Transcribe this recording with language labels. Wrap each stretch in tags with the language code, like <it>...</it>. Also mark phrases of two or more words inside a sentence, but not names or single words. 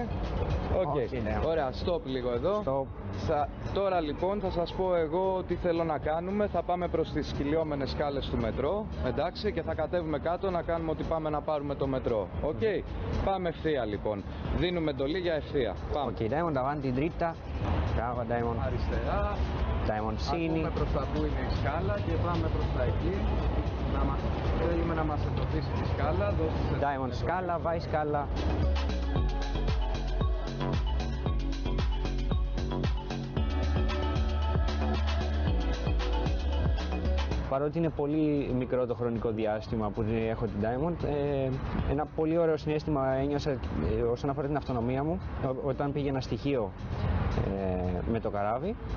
<el>Ωραία, stop λίγο εδώ. Τώρα λοιπόν θα σας πω εγώ τι θέλω να κάνουμε. Θα πάμε προς τις κυλιόμενες σκάλες του μετρό, εντάξει, και θα κατέβουμε κάτω να κάνουμε ότι πάμε να πάρουμε το μετρό. Πάμε ευθεία λοιπόν. Δίνουμε εντολή για ευθεία. Πάμε.</el> <it>Diamond, avanti, dritta. Brava, Diamond.</it> <el>Αριστερά.</el> <it>Diamond, sini.</it> <el>Ακούμε προς τα που είναι η σκάλα και πάμε προς τα εκεί. Θέλουμε να μας εντοπίσει τη σκάλα. Diamond, σκάλα, vai σκάλα. Παρότι είναι πολύ μικρό το χρονικό διάστημα που έχω την Diamond, ένα πολύ ωραίο συναίσθημα ένιωσα όσον αφορά την αυτονομία μου όταν πήγαινα στοιχείο με το καράβι.</el>